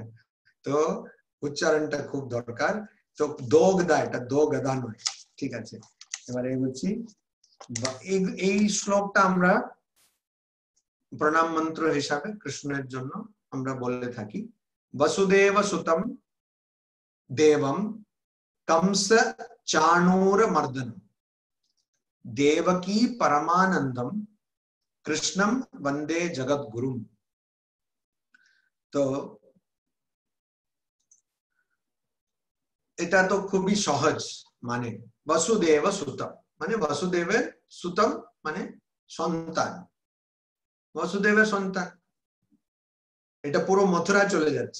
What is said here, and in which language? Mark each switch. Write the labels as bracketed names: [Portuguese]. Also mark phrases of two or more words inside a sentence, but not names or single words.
[Bangla] তো উচ্চারণটা খুব দরকার। তো দো গদা, এটা দো গদা নয়, ঠিক আছে। এবারে বলছি এই শ্লোকটা আমরা প্রণাম মন্ত্র হিসাবে কৃষ্ণের জন্য আমরা বলে থাকি, [Sanskrit] वसुदेव सुतम देवम कंस चाणूर मर्दन देवकी परमानंदम कृष्णम वंदे जगत गुरु। [Bangla] तो এটা তো খুবই সহজ, মানে [Sanskrit] वसुदेव सुतम [Bangla] মানে বসুদেবের সুতম মানে সন্তান, বসুদেবের সন্তান, এটা পুরো মথুরা চলে যাচ্ছে।